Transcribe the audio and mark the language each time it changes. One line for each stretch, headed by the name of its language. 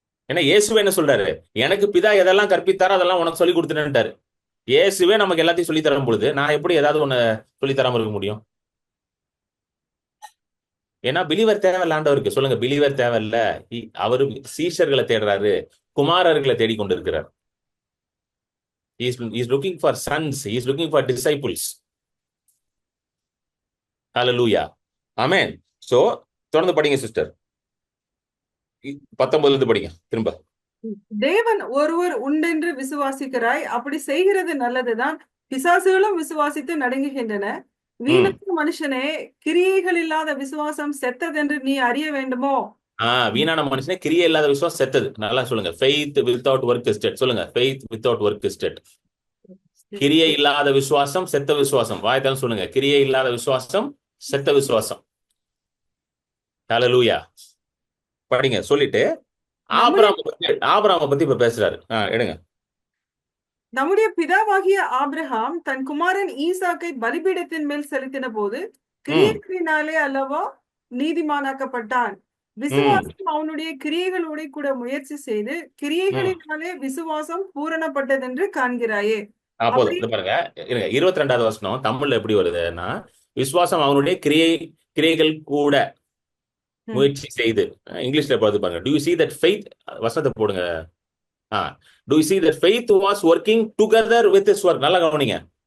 Tamil: ஏன்னா இயேசுவே என்ன சொல்றாரு, எனக்கு பிதா எதெல்லாம் கற்பித்தாரோ அதெல்லாம் உனக்கு சொல்லி கொடுத்துட்டேன்ட்டாரு. இயேசுவே நமக்கு எல்லாத்தையும் சொல்லி தரும் பொழுது நான் எப்படி ஏதாவது ஒண்ணு சொல்லி தராம இருக்க முடியும்? ஏன்னா பிலீவர் தேவையில்ல ஆண்டவருக்கு. சொல்லுங்க, பிலீவர் தேவையில்ல. அவரு சீஷர்களை தேடுறாரு, குமாரர்களை தேடிக்கொண்டிருக்கிறார்.
English: He is looking for sons, he is looking for disciples. Hallelujah. Amen.
Tamil: So தொடர்ந்து படிங்க சிஸ்டர், 19 இருந்து படிங்க திரும்ப. தேவன் ஒருவர் உண்டென்று விசுவாசிக்கிறாய். அப்படி செய்கிறது நல்லதுதான். பிசாசுகளும் விசுவாசித்து நடுங்குகின்றன. வீணான மனுஷனே, கிரியைகள் இல்லாத விசுவாசம் செத்ததென்று நீ அறிய வேண்டுமோ? வீணான மனுஷனே, கிரியை இல்லாத விசுவாசம் செத்தது. நல்லா சொல்லுங்க,
English: faith without work is dead.
Tamil: சொல்லுங்க, faith without work is dead. கிரியை இல்லாத விசுவாசம் செத்த விசுவாசம். வாய்த்தாலும் சொல்லுங்க, கிரியை இல்லாத விசுவாசம் செத்த விசுவாசம். ஹல்லேலூயா. படிங்க. சொல்லிட்டு ஆபிரகாமை பத்தி இப்ப பேசுறாரு. எடுங்க. நம்முடைய பிதாவாகிய ஆபிரகாம் தன் குமாரன் ஈசாக்கை பலிபீடத்தின் மேல் செலுத்தின போது கிரியைகளினாலே அல்லவா நீதிமானாக்கப்பட்டான். விசுவாசம் அவனுடைய கிரியைகளோட கூட முயற்சி செய்து கிரியைகளினாலே விசுவாசம் பூரணப்பட்டதென்று காண்கிறாயே. அப்போது பாருங்க, 22வது வசனம் தமிழ்ல எப்படி வருதுன்னா, விசுவாசம் அவனுடைய கிரியைகள் கூட முயற்சி செய்து. இங்கிலீஷ்ல பார்த்து பாருங்க,
English: do you see that faith,
Tamil: வசனத்தை போடுங்க.
English: do you see that faith was working together with his work.
Tamil: நல்லா கவனிங்க,